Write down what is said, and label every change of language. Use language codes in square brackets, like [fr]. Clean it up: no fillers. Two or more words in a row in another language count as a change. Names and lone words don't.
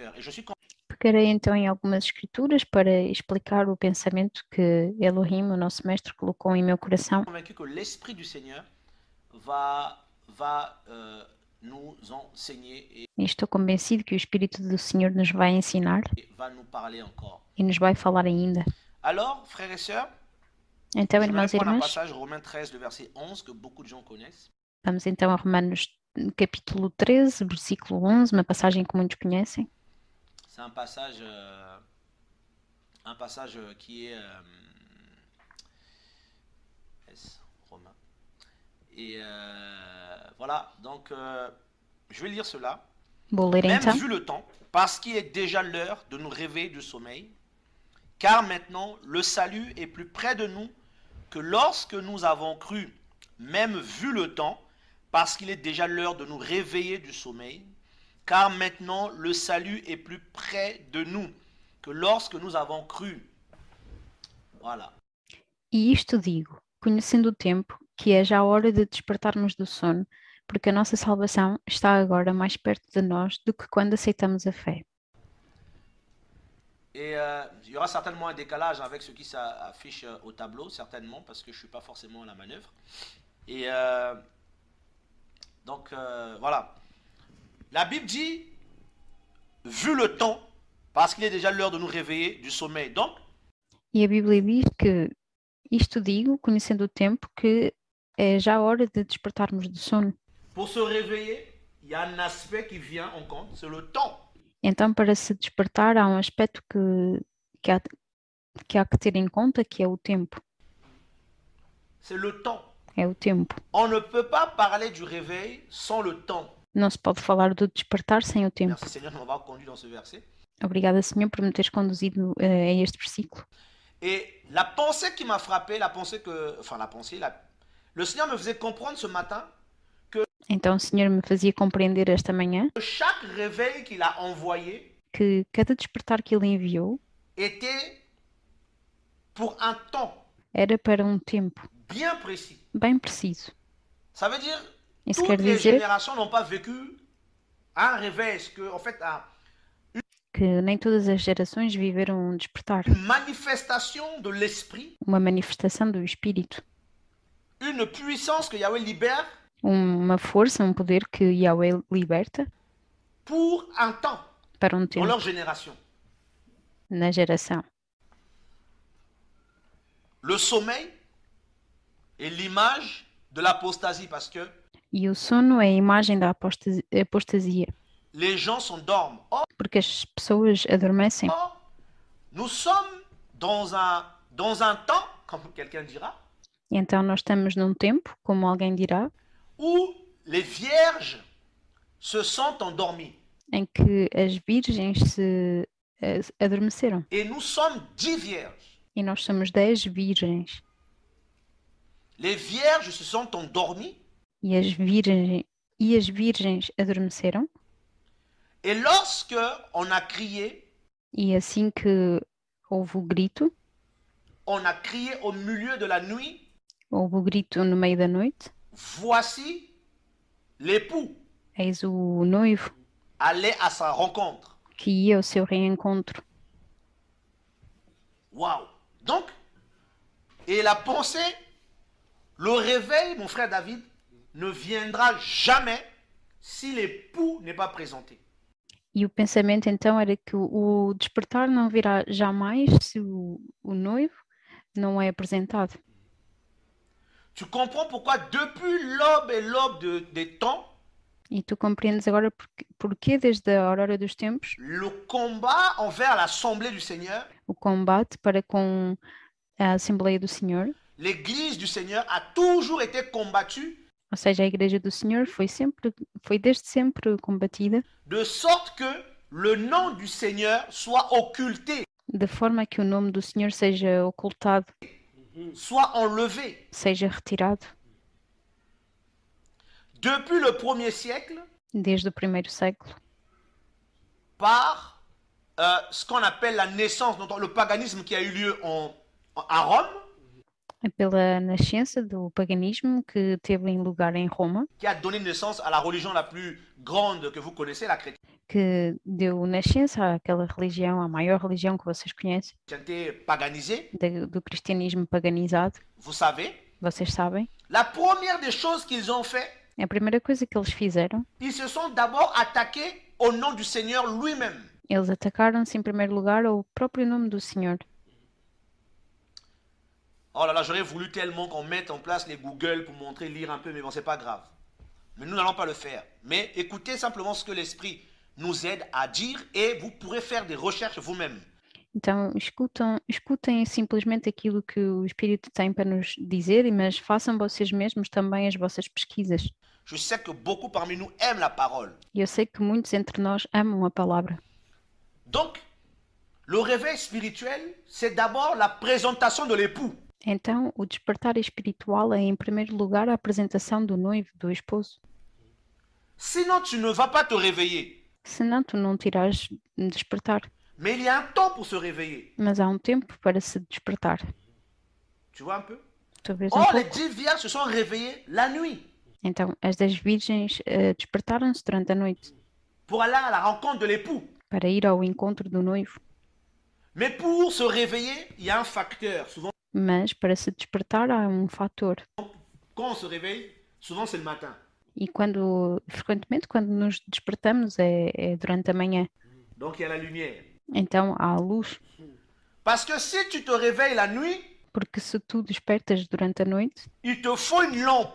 [fr] Et je suis [pt] Pegarei então em algumas Escrituras para explicar o pensamento que Elohim, o nosso mestre, colocou em meu coração. [fr] convaincu que l'Esprit du Seigneur va nous enseigner [pt] E estou convencido que o Espírito do Senhor nos vai ensinar [fr] et va nous parler encore. [pt] e nos vai falar ainda. [fr] Alors, frères et sœurs, [pt] Então, [fr] j'aimerais [pt] irmãos e [fr] prendre un [pt] irmãs, [fr] passage, Romains 13, le verset 11, que beaucoup de gens connaissent. [pt] vamos então a Romanos capítulo 13, versículo 11, uma passagem que muitos conhecem. [fr] C'est un passage qui est Romain. Et voilà, donc je vais lire cela. [pt] Vou ler [fr] Même [pt] então. [fr] vu le temps, parce qu'il est déjà l'heure de nous réveiller du sommeil, car maintenant le salut est plus près de nous que lorsque nous avons cru. Même vu le temps, parce qu'il est déjà l'heure de nous réveiller du sommeil, car maintenant le salut est plus près de nous que lorsque nous avons cru. Voilà. [pt] E isto digo, conhecendo o tempo, que é já a hora de despertarmos do sono, porque a nossa salvação está agora mais perto de nós do que quando aceitamos a fé. [fr] Et il y aura certainement un décalage avec ce qui s'affiche au tableau, certainement, parce que je ne suis pas forcément à la manœuvre. Et donc, voilà. La Bible dit, vu le temps, parce qu'il est déjà l'heure de nous réveiller du sommeil. Donc, [pt] E a Bíblia diz que isto digo, conhecendo o tempo, que é já a hora de despertarmos do sono. [fr] pour se réveiller, il y a un aspect qui vient en compte, c'est le temps. [pt] Então, para se despertar, há um aspecto que que há que ter em conta, que é o tempo. [fr] C'est le temps. [pt] É o tempo. [fr] On ne peut pas parler du réveil sans le temps. [pt] Não se pode falar do despertar sem o tempo. [fr] Merci Seigneur de m'avoir conduit dans ce verset. [pt] Obrigada, Senhor, por me teres conduzido a este versículo. [fr] Et la pensée qui m'a frappé, le Seigneur me faisait comprendre ce matin [pt] Então o Senhor me fazia compreender esta manhã [fr] que chaque réveil qu'il a envoyé [pt] que cada despertar que Ele enviou [fr] était pour un temps [pt] era para um tempo [fr] bien précis. [pt] bem preciso. [fr] Ça veut dire [pt] Isso [fr] toutes [pt] quer [fr] les [pt] dizer [fr] générations n'ont pas vécu un réveil, en fait, [pt] que nem todas as gerações viveram um despertar, [fr] une manifestation de l'esprit, [pt] uma manifestação do Espírito, [fr] une puissance que Yahweh libère [pt] uma força, um poder que Yahweh liberta [fr] pour un temps [pt] para um [fr] dans [pt] tempo [fr] leur génération. [pt] na geração. [fr] Le sommeil est l'image de l'apostasie parce que [pt] E o sono é a imagem da apostasia, [fr] les gens s'endorment. Or, [pt] porque as pessoas adormecem. [fr] nous sommes dans un temps, comme quelqu'un dira, [pt] E então nós estamos num tempo, como alguém dirá, [fr] où les vierges se sont endormies. [pt] em que as virgens se adormeceram. [fr] Et nous sommes 10 vierges. [pt] E nós somos 10 virgens. [fr] Les vierges se sont endormies. [pt] E as virgens adormeceram. [fr] Et lorsque on a crié, [pt] E assim que houve o grito, [fr] on a crié au milieu de la nuit, [pt] houve o grito no meio da noite, [fr] voici l'époux [pt] eis o noivo [fr] allait à sa rencontre. [pt] que ia ao seu reencontro. Waouh! [fr] Donc, et la pensée, le réveil, mon frère David, ne viendra jamais si l'époux n'est pas présenté. [pt] E o pensamento então era que o despertar não virá jamais se o noivo não é apresentado. [fr] Tu comprends pourquoi depuis l'aube et l'aube des temps, [pt] E tu compreendes agora porque desde a aurora dos tempos, [fr] le combat envers l'assemblée du Seigneur, [pt] o combate para com a Assembleia do Senhor, [fr] l'église du Seigneur a toujours été combattue [pt] ou seja, a Igreja do Senhor foi desde sempre combatida, [fr] de sorte que le nom du Seigneur soit occulté, [pt] de forma que o nome do Senhor seja ocultado, [fr] soit enlevé. [pt] seja retirado. [fr] Depuis le 1er siècle, [pt] Desde o primeiro século, [fr] par ce qu'on appelle la naissance, le paganisme qui a eu lieu à Rome, [pt] pela nascença do paganismo que teve lugar em Roma, [fr] qui a donné naissance à la religion la plus grande que vous connaissez, la [pt] que deu nascença àquela religião, a maior religião que vocês conhecem, [fr] chrétienté paganisée, [pt] do cristianismo paganizado. [fr] vous savez, [pt] Vocês sabem, [fr] la première des choses qu'ils ont fait, [pt] a primeira coisa que eles fizeram, [fr] ils se sont d'abord attaqués au nom du Seigneur lui-même. [pt] eles atacaram-se em primeiro lugar ao próprio nome do Senhor. [fr] Oh là là, j'aurais voulu tellement qu'on mette en place les Google pour montrer, lire un peu, mais bon, c'est pas grave. Mais nous n'allons pas le faire. Mais écoutez simplement ce que l'Esprit nous aide à dire et vous pourrez faire des recherches vous-même. [pt] Então, escutem simplesmente aquilo que o Espírito tem para nos dizer, mas façam vocês mesmos também as vossas pesquisas. [fr] Je sais que beaucoup parmi nous aiment la parole. [pt] E eu sei que muitos entre nós amam a palavra. [fr] Donc, le réveil spirituel, c'est d'abord la présentation de l'époux. [pt] Então, o despertar espiritual é, em primeiro lugar, a apresentação do noivo, do esposo. [fr] Sinon, tu ne vas pas te réveiller. [pt] Senão, tu não te irás despertar. [fr] Mais il y a un temps pour se réveiller. [pt] Mas há um tempo para se despertar. [fr] Tu vois un peu? [pt] Tu vês [fr] Or, les [pt] pouco? [fr] 10 vierges se sont réveillées la nuit [pt] Então, as 10 virgens despertaram-se durante a noite [fr] pour aller à la rencontre de l'époux. [pt] para ir ao encontro do noivo. [fr] Mais pour se réveiller, il y a un facteur. Souvent, [pt] Mas, para se despertar, há um fator. [fr] quand on se réveille, souvent c'est le matin. [pt] E frequentemente, quando nos despertamos, é durante a manhã. [fr] Donc, il y a la lumière. [pt] Então, há a luz. [fr] Parce que si tu te réveilles la nuit, [pt] Porque se tu despertas durante a noite, [fr] il te faut une lampe.